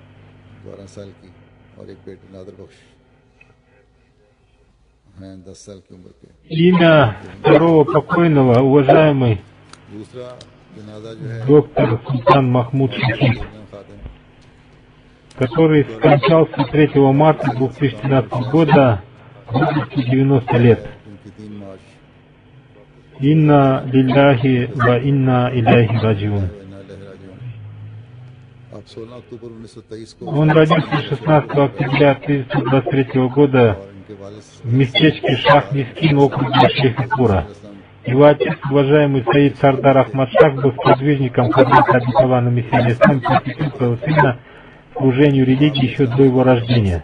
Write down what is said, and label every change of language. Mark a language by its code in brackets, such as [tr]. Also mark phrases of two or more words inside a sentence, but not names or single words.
[ru] Имя второго покойного, уважаемый доктор Султан Махмуд Шахид, который скончался 3 марта 2013 года в возрасте 90 лет. [ar] إنا لله وإنا إليه راجعون. [ru] Он родился 16 октября 1923 года в местечке Шах-Мискин, округе Шейхипура. Его отец, уважаемый Саид Сардар Ахмад Шах, был сподвижником хазрата обетованного Мессии алейхиссалам, посвятил своего сына служению религии еще до его рождения.